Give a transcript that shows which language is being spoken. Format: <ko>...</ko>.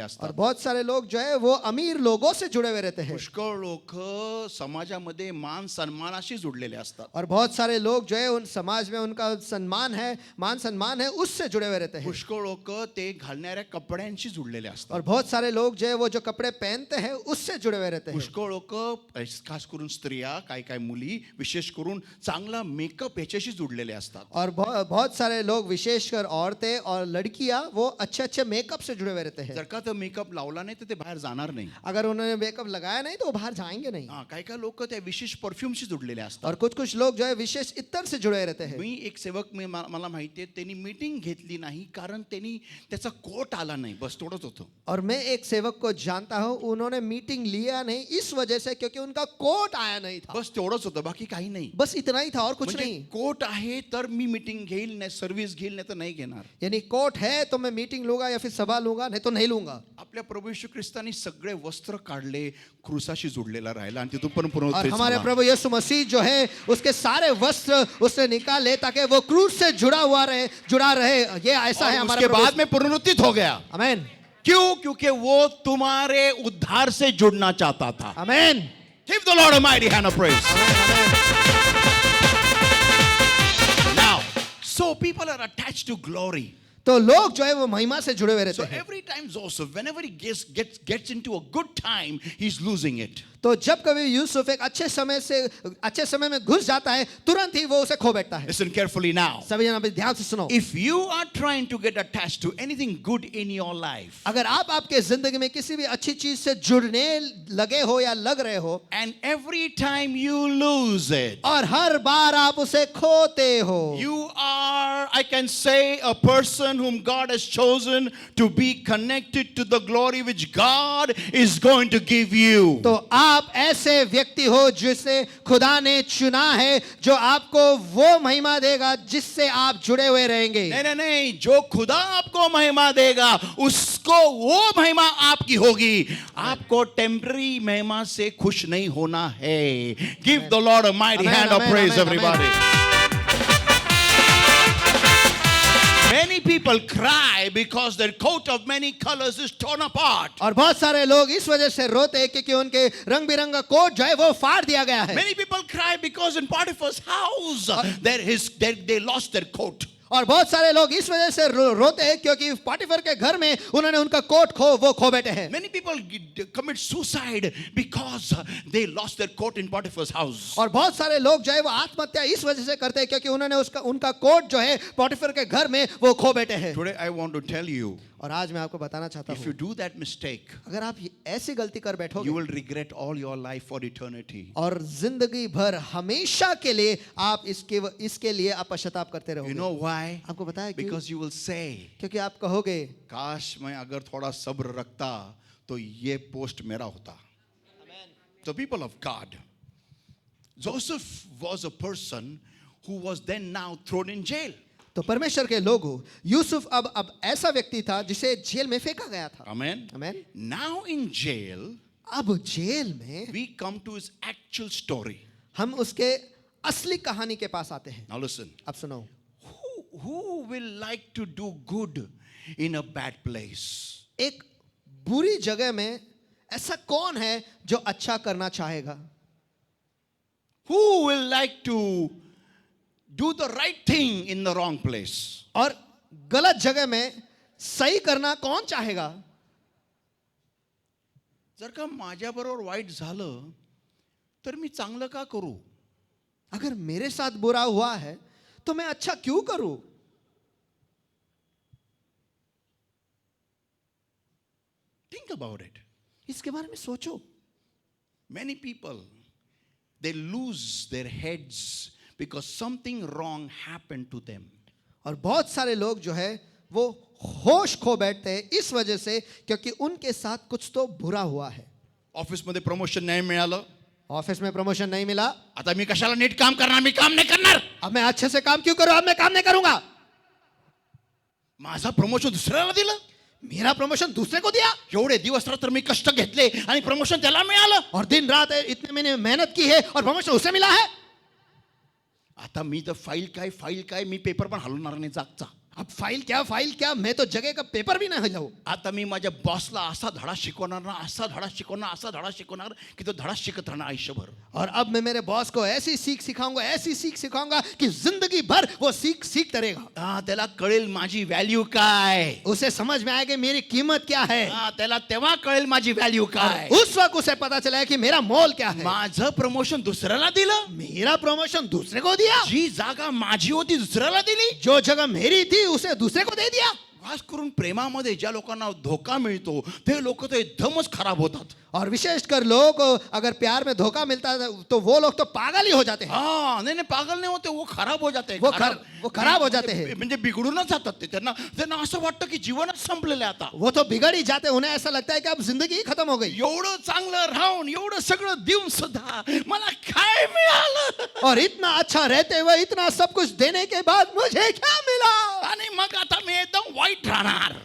<hi>और</hi> <mr>असतात.</mr> <hi>बहुत सारे लोग जो है वो अमीर लोगों से जुड़े हुए रहते हैं.</hi> <mr>पुष्कळ लोक समाजामध्ये मान सन्मानाशी जुडलेले असतात.</mr> <hi>और बहुत सारे लोग जो है उन समाज में उनका सम्मान है, मान सम्मान है, उससे जुड़े हुए रहते हैं.</hi> <mr>पुष्कळ लोक ते घालणाऱ्या कपड्यांशी जुडलेले असतात.</mr> <hi>और बहुत सारे लोग जो है वो जो कपड़े पहनते हैं उससे जुड़े हुए रहते हैं.</hi> <mr>पुष्कळ लोक खास करून स्त्रिया काय काय मुली विशेष करून चांगला मेकअप याच्याशी जुडलेले असतात.</mr> <hi>और बहुत सारे लोग लोग विशेषकर औरतें और लड़कियां वो अच्छे अच्छे मेकअप से जुड़े हुए रहते हैं.</hi> <mr>जर का तो मेकअप लावला नाही तर ते बाहेर जाणार नाही.</mr> <hi>अगर उन्होंने मेकअप लगाया नहीं तो वो बाहर जाएंगे नहीं.</hi> <mr>हा, काही काही लोक त्या विशेष परफ्यूमशी जुडलेले असतात.</mr> <hi>और कुछ कुछ लोग जो है विशेष इत्र से जुड़े रहते हैं.</hi> <mr>मी एक सेवक मला माहिती आहे त्यांनी मीटिंग घेतली नाही कारण त्यांनी त्याचा कोट आला नाही, बस थोडंच होतं.</mr> <hi>और मैं एक सेवक को जानता हूं, उन्होंने मीटिंग लिया नहीं इस वजह से क्योंकि उनका कोट आया नहीं था.</hi> <mr>बस तेवढंच होतं, बाकी काही नाही.</mr> <hi>बस इतना ही था और कुछ</hi> <mr>म्हणजे</mr> <hi>नहीं.</hi> <mr>कोट आहे तर मी मीटिंग घेईल, नाही सर्व्हिस घेईल, नाही तर नाही घेणार.</mr> <hi>यानी कोट है तो मैं मीटिंग लूंगा या फिर सभा लूंगा, नहीं तो नहीं लूंगा.</hi> <mr>आपल्या प्रभू येशू ख्रिस्तानी सगळे वस्त्र काढले, क्रूसाशी जोडलेला राहिला आणि तिथून पण पुन्हा</mr> <hi>और</hi> <mr>तेच</mr> <hi>हमारे</hi> <mr>झाला.</mr> <hi>प्रभु यीशु मसीह जो है उसके सारे वस्त्र उसने निकाले ताकि वो क्रूस से जुड़ा रहे. ये ऐसा है और हमारा उसके प्रभु. बाद में पुनरुत्थित हो गया. आमेन. क्यों? क्योंकि वो तुम्हारे उद्धार से जुड़ना चाहता था. आमेन.</hi> <en>Give the Lord a mighty hand of praise. Now, so people are attached to glory.</en> <hi>तो लोग जो है वो महिमा से जुड़े हुए</hi> <en>So</en> <hi>रहते हैं.</hi> <en>every time Joseph, whenever he gets into a good time, he's losing it.</en> <hi>तो जब कभी यूसुफ एक अच्छे समय में घुस जाता है, तुरंत ही वो उसे खो बैठता है.</hi> <en>Listen carefully now.</en> <hi>सभी जन अभी ध्यान से सुनो.</hi> <en>If you are trying to get attached to anything good in your life,</en> <hi>अगर आप आपके जिंदगी में किसी भी अच्छी चीज से जुड़ने लगे हो या लग रहे हो,</hi> <en>and every time you lose it,</en> <hi>और हर बार आप उसे खोते हो,</hi> <en>you are, I can say, a person whom God has chosen to be connected to the glory which God is going to give you.</en> <hi>तो आप ऐसे व्यक्ति हो जिसे खुदा ने चुना है, जो आपको वो महिमा देगा जिससे आप जुड़े हुए रहेंगे. नहीं, जो खुदा आपको महिमा देगा उसको वो महिमा आपकी होगी. आपको टेम्पररी महिमा से खुश नहीं होना है.</hi> <en>Give the Lord a mighty Amen, hand of amen, praise, amen, everybody. amen. Many people cry because their coat of many colors is torn apart.</en> <hi>और बहुत सारे लोग इस वजह से रोते हैं क्योंकि उनके रंग बिरंगा कोट जो है वो फाड़ दिया गया है.</hi> <en>Many people cry because in Potiphar's house they lost their coat.</en> <hi>और बहुत सारे लोग इस वजह से रोते हैं क्योंकि पोटीफर के घर में उन्होंने उनका कोट खो बैठे हैं.</hi> <en>Many people commit suicide because they lost their coat in Potiphar's house.</en> <hi>और बहुत सारे लोग जो है वो आत्महत्या इस वजह से करते हैं क्योंकि उन्होंने उनका कोट जो है पोटीफर के घर में वो खो बैठे हैं.</hi> <en>Today I want to tell you,</en> <hi>और आज मैं आपको बताना चाहता</hi> <en>if you</en> <hi>हूँ,</hi> <en>do that mistake,</en> <hi>अगर आप ऐसी गलती कर</hi> <en>you</en> <hi>बैठोगे</hi> <en>will regret all your life for eternity.</en> <hi>और जिंदगी भर हमेशा के लिए आप इसके लिए आप पश्चाताप करते</hi> <en>You</en> <hi>रहोगे.</hi> <en>know why?</en> <hi>आपको बताया क्यों?</hi> <en>Because you will say,</en> <hi>क्योंकि आप कहोगे, काश मैं अगर थोड़ा सब्र रखता तो ये पोस्ट मेरा होता.</hi> <en>So people of God, Joseph was a person who was then now thrown in jail.</en> <hi>तो परमेश्वर के लोग हो, यूसुफ अब ऐसा व्यक्ति था जिसे जेल में फेंका गया था.</hi> <en>Amen.</en> <hi>Amen.</hi> <en>Now in jail,</en> <hi>अब जेल में</hi> <en>we come to his actual story.</en> <hi>हम उसके असली कहानी के पास आते हैं.</hi> <en>Now listen.</en> <hi>अब सुनो,</hi> <en>Who will like to do good in a bad place?</en> <hi>एक बुरी जगह में ऐसा कौन है जो अच्छा करना चाहेगा?</hi> <en>Who will like to do the right thing in the wrong place?</en> <hi>और गलत जगह में सही करना कौन चाहेगा?</hi> <mr>जर का माझ्याबरोबर वाईट झालं तर मी चांगलं का करू?</mr> <hi>अगर मेरे साथ बुरा हुआ है तो मैं अच्छा क्यों करूं?</hi> <en>Think about it.</en> <hi>इसके बारे में सोचो.</hi> <en>Many people, they lose their heads because something wrong happened to them.</en> <hi>और बहुत सारे लोग जो है वो होश खो बैठते हैं इस वजह से क्योंकि उनके साथ कुछ तो बुरा हुआ है.</hi> <mr>ऑफिस मध्ये प्रमोशन नाही मिळालं,</mr> <hi>ऑफिस में प्रमोशन नहीं मिला,</hi> <mr>आता मी कशाला नीट काम करणार, मी काम नाही करणार.</mr> <hi>अब मैं अच्छे से काम क्यों करूं, अब मैं काम नहीं करूंगा.</hi> <mr>माझा प्रमोशन दुसऱ्याला दिलं,</mr> <hi>मेरा प्रमोशन दूसरे को दिया,</hi> <mr>एवढे दिवस रात्र मी कष्ट घेतले आणि प्रमोशन त्याला मिळालं.</mr> <hi>और दिन रात इतने मैंने मेहनत की है और प्रमोशन उसे मिला है.</hi> <mr>आता मी तर फाईल काय मी पेपर पण हलवणार नाही जागचा.</mr> <hi>अब फाइल क्या, मैं तो जगह का पेपर भी नहीं हिलाऊं.</hi> <mr>आता मी माझ्या बॉसला असा धडा शिकवणार ना, असा धडा शिकवणार की तो धडा शिकत राहणार आयुष्यभर.</mr> <hi>और अब मैं मेरे बॉस को ऐसी सीख सिखाऊंगा कि जिंदगी भर वो सीख सीखता रहेगा.</hi> <mr>हा, त्याला कळेल माझी व्हॅल्यू काय.</mr> <hi>उसे समझ में आएगा मेरी कीमत क्या है.</hi> <mr>हा, त्याला तेव्हा कळेल माझी व्हॅल्यू काय.</mr> <hi>उस वक्त उसे पता चला कि मेरा मोल क्या है.</hi> <mr>माझं प्रमोशन दुसऱ्याला दिलं.</mr> <hi>मेरा प्रमोशन दूसरे को दिया.</hi> <mr>जी जागा माझी होती दुसऱ्याला दिली.</mr> <hi>जो जगह मेरी थी उसे दूसरे को दे दिया.</hi> <mr>खास करून प्रेमामध्ये ज्या लोकांना धोका मिळतो ते लोक तर एकदमच खराब होतात.</mr> <hi>और विशेषकर लोगों को अगर प्यार में धोखा मिलता है तो वो लोग तो पागल ही हो जाते हैं.</hi> <mr>हा, नाही नाही, पागल नाही होते,</mr> <hi>वो खराब हो जाते. वो खराब हो जाते हैं.</hi> <mr>म्हणजे बिघडूनच जातात ते. त्यांना त्यांना असं वाटतं की जीवनच संपलेलं आहे आता.</mr> <hi>वो तो बिगड़ ही जाते हैं. उन्हें ऐसा लगता है कि अब जिंदगी ही खत्म हो गई.</hi> <mr>एवढं चांगलं राहून एवढं सगळं देऊन सुद्धा मला काय मिळालं.</mr> <hi>और इतना अच्छा रहते हुए इतना सब कुछ देने के बाद मुझे क्या मिला.</hi> <mr>आणि मग आता मी एकदम वाईट राहणार.</mr>